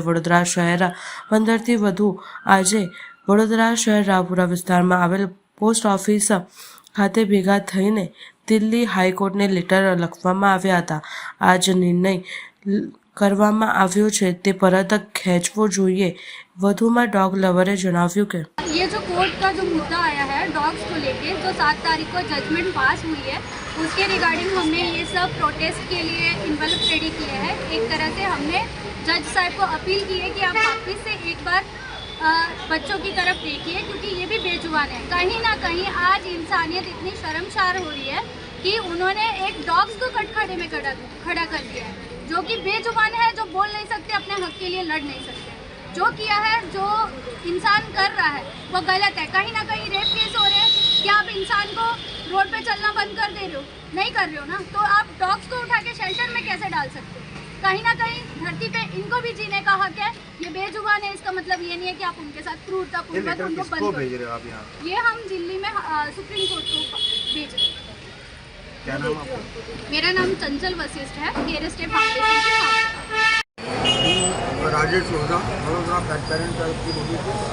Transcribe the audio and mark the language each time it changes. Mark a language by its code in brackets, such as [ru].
[gu] ત્યારે વડોદરા શહેર 15થી વધુ આજે વડોદરા શહેર રાવપુરા વિસ્તારમાં આવેલ પોસ્ટ ઓફિસ ખાતે ભેગા થઈને દિલ્હી હાઈકોર્ટને લેટર લખવામાં આવ્યા હતા. આ જ નિર્ણય કરવામાં આવ્યો છે તે પરત ખેંચવો જોઈએ. વધુમાં ડોગ લવરે જણાવ્યું કે [hi] ये जो कोर्ट का जो मुद्दा आया है डॉग्स को लेके, जो 7 तारीख को जजमेंट पास हुई है, उसके रिगार्डिंग हमने ये सब प्रोटेस्ट के लिए इन्वॉल्व रेडी किए हैं. एक तरह से हमने जज साहब को अपील की है कि आप वापस से एक बार बच्चों की तरफ देखिए, क्योंकि ये भी बेजुबान है. कहीं ना कहीं आज इंसानियत इतनी शर्मसार हो रही है कि उन्होंने एक डॉग्स को कटघरे में खड़ा कर दिया है, जो कि बेजुबान है, जो बोल नहीं सकते, अपने हक के लिए लड़ नहीं सकते. जो किया है, जो इंसान कर रहा है वो गलत है. कहीं ना कहीं रेप केस हो रहे हैं. क्या आप इंसान को रोड पे चलना बंद कर दे रहे हो? नहीं कर रहे हो ना, तो आप डॉग्स को उठा के शेल्टर में कैसे डाल सकते हो? कहीं ना कहीं धरती पे इनको भी जीने का हक है. ये बेजुबान है, इसका मतलब ये नहीं है कि आप उनके साथ क्रूरतापूर्वक उनको बंद करो. ये हम दिल्ली में सुप्रीम कोर्ट को भेज रहे हैं. क्या नाम आपका? मेरा नाम चंचल वशिष्ठ है, केयर स्टेट फाउंडेशन के साथ. [gu] રાજેશ ઓઝા વડોદરા પેટ પેરેન્ટ તરફથી બોલું છું.